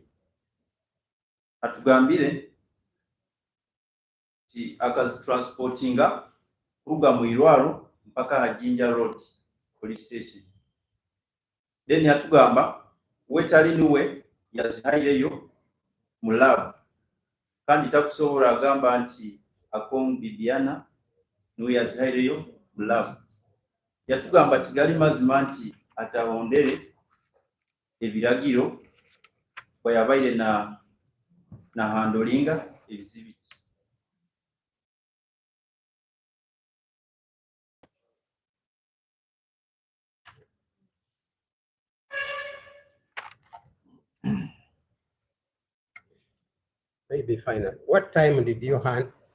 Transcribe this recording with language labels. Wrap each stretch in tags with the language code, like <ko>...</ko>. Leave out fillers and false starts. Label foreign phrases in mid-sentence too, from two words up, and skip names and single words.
<nyn>Atugambire nti akazitransportinga kuruga mu Irwaro mpaka Hajinja Road police station. Then yatugamba wetali niwe yazihaireyo mu lab kandi takusobola agamba nti Akong Bibiana niwe yazihaireyo mu lab. Yatugamba kigali mazima nti atahondere ebiragiro bwe yabaire na handolinga ebizibiti.</nyn> <en>Maybe final. What time did you hand?</en>